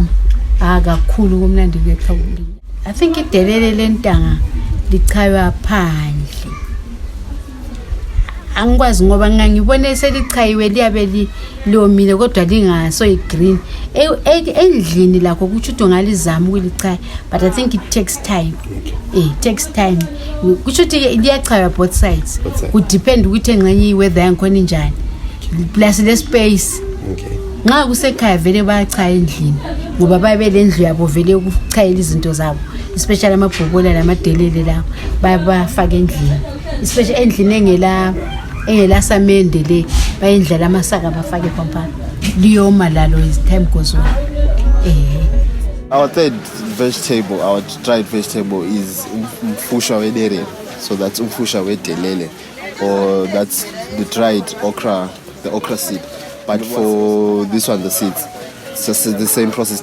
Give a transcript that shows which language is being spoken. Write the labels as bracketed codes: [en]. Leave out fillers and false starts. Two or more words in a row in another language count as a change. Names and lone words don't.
[nd] Kakhulu kumnandi kwekhawuli. [en] I think [nd] idelele lentanga lichaywa phandle. Angikwazi ngoba ngangibone selichayiwe liyabe lomile kodwa lingaso igreen. Endlini lakho kuthi ungalizama ukulichaya [en] but I think it takes time. It takes time. [nd] Kuthi liyachaywa both sides. [en] Would depend [nd] ukuthi engxenye weather yankhona injani. Plus le space. [en] Okay. [nd] Nxa kusekhaya vele bayachaya endlini ngoba babe lendlu yabo vele ukuchayela izinto zabo, especially amabhobola lamadelele lawo bafaka endlini, especially endlini engela samende le bayendlela amasaka bafake phamphana liyoma lalo [en] as time goes on. Our third vegetable, our dried vegetable is Umfushwa Wederere. So that's Umfushwa Wederere, or that's the dried okra, the okra seed. But for this one, the seeds, it's just the same process.